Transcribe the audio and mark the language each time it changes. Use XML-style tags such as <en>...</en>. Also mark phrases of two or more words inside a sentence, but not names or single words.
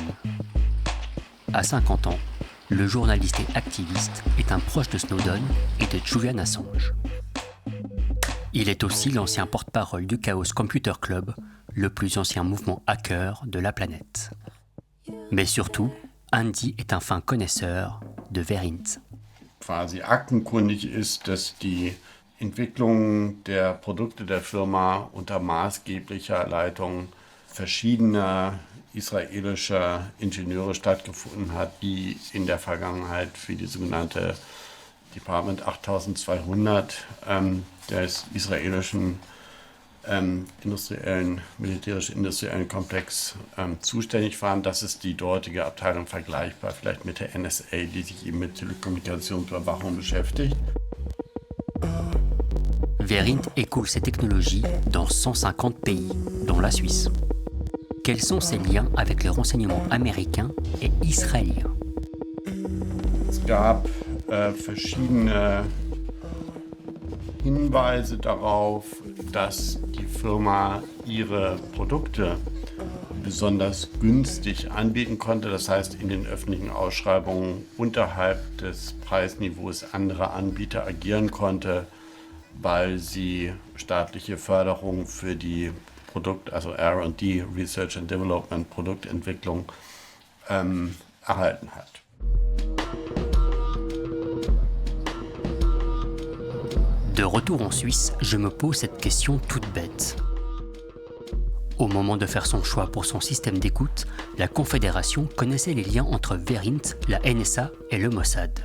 <fr>À 50 ans, le journaliste et activiste est un proche de Snowden et de Julian Assange. Il est aussi l'ancien porte-parole du Chaos Computer Club, le plus ancien mouvement hacker de la planète. Mais surtout, Andy est un fin connaisseur de Verint.</fr> <de>Quasi aktenkundig ist, dass die Entwicklung der Produkte der Firma unter maßgeblicher Leitung verschiedener israelischer Ingenieure stattgefunden hat, die in der Vergangenheit für die sogenannte Department 8200 des israelischen militärisch-industriellen Komplex zuständig waren. Das ist die dortige Abteilung vergleichbar vielleicht mit der NSA, die sich eben mit Telekommunikationsüberwachung beschäftigt.</de> <fr>Verint écoule ses technologies dans 150 pays, dont la Suisse. Quels sont ses liens avec les renseignements américains et israéliens?</fr> <de>Es gab verschiedene Hinweise darauf, dass die Firma ihre Produkte besonders günstig anbieten konnte. Das heißt, in den öffentlichen Ausschreibungen unterhalb des Preisniveaus anderer Anbieter agieren konnte, weil sie staatliche Förderung für die also R&D,</de> <en>Research and Development,</en> <de>Produktentwicklung erhalten hat.</de> <fr>De retour en Suisse, je me pose cette question toute bête. Au moment de faire son choix pour son système d'écoute, la Confédération connaissait les liens entre Verint, la NSA et le Mossad.</fr>